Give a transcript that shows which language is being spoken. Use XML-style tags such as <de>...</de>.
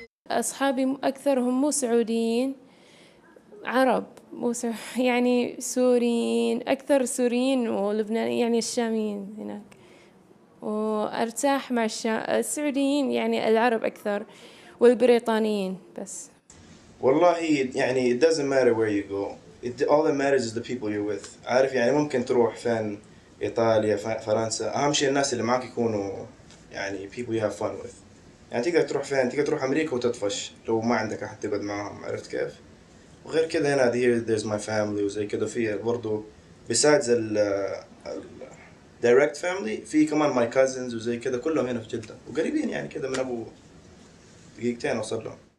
<ar>أصحابي أكثرهم مو سعوديين، عرب، يعني سوريين، أكثر سوريين ولبنانيين، يعني الشاميين هناك. وأرتاح مع السعوديين، يعني العرب أكثر، والبريطانيين بس. والله يعني</ar> <en>it doesn't matter where you go. All that matters is the people you're with.</en> <ar>عارف يعني ممكن تروح فين، إيطاليا، فرنسا، أهم شيء الناس اللي معك يكونوا يعني</ar> <en>people you have fun with.</en> <ar>يعني تقدر تروح فين؟ تقدر تروح أمريكا وتطفش لو ما عندك أحد تقعد معهم، عرفت كيف؟ وغير كذا هنا</ar> <en>there's my family</en> <ar>وزي كذا في برضو</ar> <en>besides direct family</en> <ar>في كمان</ar> <en>my cousins</en> <ar>وزي كذا كلهم هنا في جدة وقريبين يعني كذا من أبو دقيقتين أوصل لهم.</ar>